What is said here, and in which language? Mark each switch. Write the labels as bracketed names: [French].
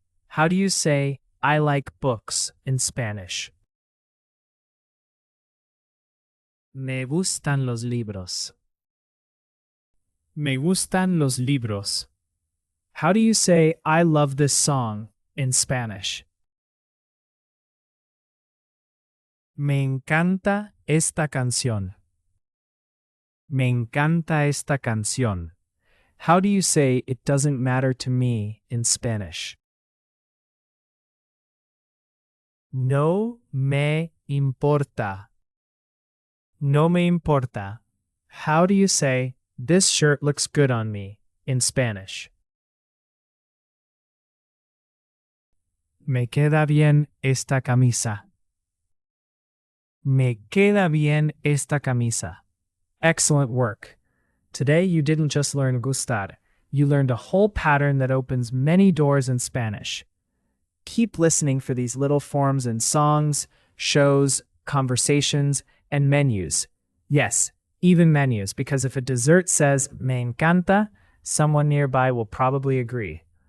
[English] How do you say, I like books, in Spanish? [Spanish] Me gustan los libros. Me gustan los libros. [English] How do you say, I love this song, in Spanish? [Spanish] Me encanta esta canción. Me encanta esta canción. [English] How do you say, it doesn't matter to me, in Spanish? [Spanish] No me importa. No me importa. [English] How do you say, this shirt looks good on me, in Spanish? [Spanish] Me queda bien esta camisa. Me queda bien esta camisa. [English] Excellent work. Today you didn't just learn gustar, you learned a whole pattern that opens many doors in Spanish. Keep listening for these little forms in songs, shows, conversations, and menus. Yes, even menus, because if a dessert says, [Spanish] me encanta, [English] someone nearby will probably agree.